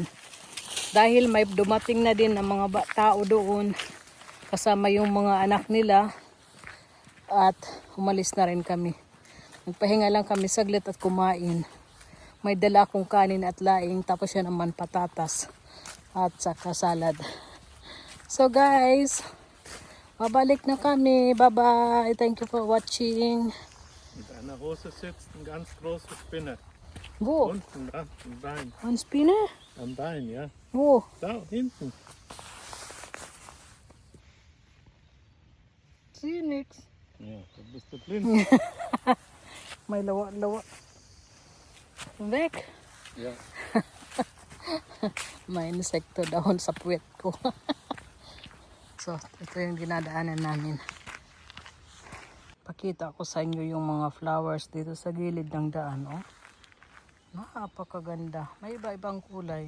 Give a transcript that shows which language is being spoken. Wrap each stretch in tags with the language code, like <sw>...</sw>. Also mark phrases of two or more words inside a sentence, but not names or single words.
<tl>Dahil may dumating na din ng mga tao doon, kasama yung mga anak nila, at umalis na rin kami. Nagpahinga lang kami saglit at kumain. May dala akong kanin at laing, tapos yan naman patatas at saka salad. So guys, mabalik na kami. Bye-bye.</tl> <en>Thank you for watching.</en> <de>Mit einer Rose sitzt eine ganz große Spinne. Wo? Unten da, am Bein. Ein Spinne? Am Bein, ja. Wo? Da, hinten. Sehe nix. Ja, da bist du blind.</de> <tl>May lawa. Weg.</tl> <de>Ja.</de> <tl>May insekto dahon sa puwet ko. So, ito yung dinadaanan namin. Pakita ko sa inyo yung mga flowers dito sa gilid ng daan. Oh. Napakaganda. May iba-ibang kulay.</tl>